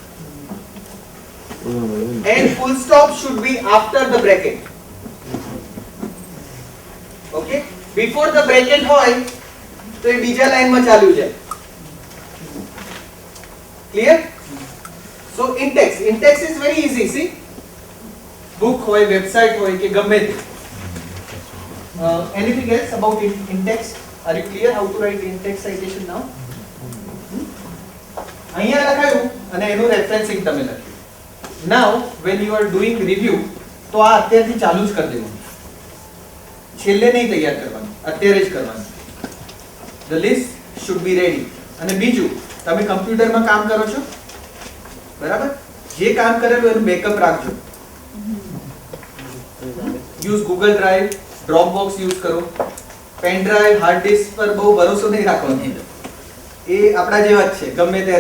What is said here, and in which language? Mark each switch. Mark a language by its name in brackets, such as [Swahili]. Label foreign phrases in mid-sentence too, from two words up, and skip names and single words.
[English] And full stop should be after the bracket. Okay, before the bracket [Gujarati] હોય તો એ બીજા લાઈન માં ચાલ્યું જાય. [English] Clear? So in-text is very easy. [Gujarati] See, book hoy, website હોય કે ગમે તે. [English] Anything else about in-text? Are you clear how to write in-text citation now? [Gujarati] અહીંયા લખાયું અને એનું રેફરન્સિંગ તમે લખ્યું. [English] Now when you are doing review [Gujarati] તો આ અત્યારથી ચાલુ જ કરી દેવાનું. છેલ્લે નહીં તૈયાર કરવાનું, અત્યારે જ કરવાનું. [English] The list should be ready. [Gujarati] અને બીજું, તમે કમ્પ્યુટરમાં કામ કરો છો બરાબર, જે કામ કરેલું એનું બેકઅપ રાખજો. યુઝ ગૂગલ ડ્રાઈવ, ડ્રોપબોક્સ યુઝ કરો. [English] pen drive, hard disk [Gujarati] પર બહુ ભરોસો નહીં રાખવાનો, એ આપણા જેવા જ છે, ગમે ત્યારે.